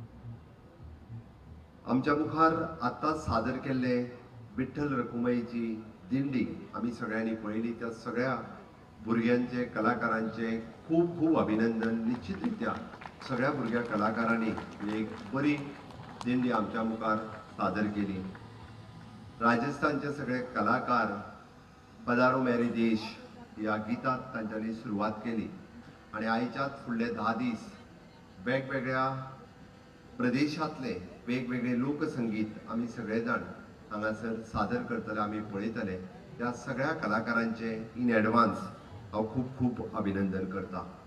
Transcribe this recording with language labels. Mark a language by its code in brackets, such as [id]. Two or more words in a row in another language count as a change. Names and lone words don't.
[kok] आमच्या मुखार आतांच सादर केल्ले विठ्ठल रखुमाईची दिंडी आमी सगळ्यांनी पळयली। त्या सगळ्या भुरग्यांचे कलाकारांचे खूब खूब अभिनंदन। निश्चितरित्या सगळ्या भुरग्या कलाकारांनी एक बरी दिंडी आमच्या मुखार सादर केली। राजस्थानचे सगळे कलाकार पधारो मेरे देश या गितात तांच्यांनी सुरवात केली आणि आयच्याच फुडले 10 दीस वेगवेगळ्या प्रदेशातले वेगवेगळे लोकसंगीत आमी सगळेजाण हांगासर सादर करतले, आमी पळयतले। त्या सगळ्या कलाकारांचे [en] in advance [kok] हांव खूब खूब अभिनंदन करता।